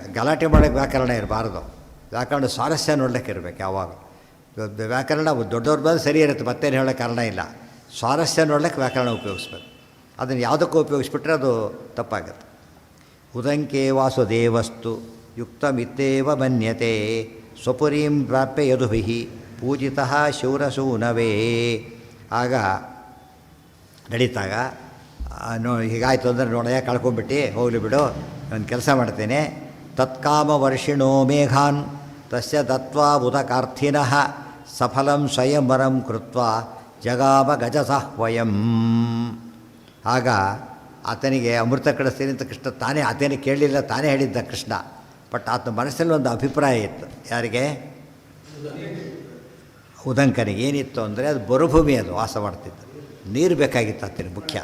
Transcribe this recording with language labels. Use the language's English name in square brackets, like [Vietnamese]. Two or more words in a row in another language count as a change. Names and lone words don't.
[Kannada] ಗಲಾಟೆ ಮಾಡೋಕ್ಕೆ ವ್ಯಾಕರಣ ಇರಬಾರ್ದು. ವ್ಯಾಕರಣ ಸ್ವಾರಸ್ಯ ನೋಡ್ಲಿಕ್ಕೆ ಇರಬೇಕು ಯಾವಾಗ. ವ್ಯಾಕರಣ ದೊಡ್ಡವ್ರ ಬಂದು ಸರಿ ಇರುತ್ತೆ, ಮತ್ತೇನು ಹೇಳೋ ಕಾರಣ ಇಲ್ಲ. ಸ್ವಾರಸ್ಯ ನೋಡ್ಲಿಕ್ಕೆ ವ್ಯಾಕರಣ ಉಪಯೋಗಿಸ್ಬೇಕು. ಅದನ್ನು ಯಾವುದಕ್ಕೂ ಉಪಯೋಗಿಸ್ಬಿಟ್ರೆ ಅದು ತಪ್ಪಾಗುತ್ತೆ. [Sanskrit] ಉದಂಕೆ ವಾಸುದೇವಸ್ತು ಯುಕ್ತಮಿತ್ತೇವ ಮನ್ಯತೆ ಸ್ವಪುರೀಂ ಪ್ರಾಪ್ಯ ಯದುಭಿಃ ಪೂಜಿತಃ ಶೂರಸೂನವೇ. [Kannada] ಆಗ ನಡೀತಾಗ ಹೀಗಾಯ್ತು ಅಂದರೆ ನೋಡಯ್ಯ ಕಳ್ಕೊಂಬಿಟ್ಟು ಹೋಗಲಿ ಬಿಡು, ನಾನು ಕೆಲಸ ಮಾಡ್ತೇನೆ. [Sanskrit] ತತ್ಕಾಮ ವರ್ಷಿಣೋ ಮೇಘಾನ್ ತಸ್ಯ ದತ್ವಾ ಉದಕಾರ್ಥಿನಃ ಸಫಲಂ ಸ್ವಯಂವರಂ ಕೃತ್ವ ಜಗಾಮ ಗಜಸಾಹ್ವಯಂ. [Kannada] ಆಗ ಆತನಿಗೆ ಅಮೃತ ಕಳಿಸ್ತೀನಿ ಅಂತ ಕೃಷ್ಣ ತಾನೇ ಆತನಿಗೆ ಕೇಳಲಿಲ್ಲ, ತಾನೇ ಹೇಳಿದ್ದ ಕೃಷ್ಣ. ಬಟ್ ಆತನ ಮನಸ್ಸಲ್ಲಿ ಒಂದು ಅಭಿಪ್ರಾಯ ಇತ್ತು. ಯಾರಿಗೆ? ಉದಂಕನಿಗೆ. ಏನಿತ್ತು ಅಂದರೆ ಅದು ಮರುಭೂಮಿ, ಅದು ವಾಸ ಮಾಡ್ತಿತ್ತು, ನೀರು ಬೇಕಾಗಿತ್ತು ಆತನಿಗೆ ಮುಖ್ಯ.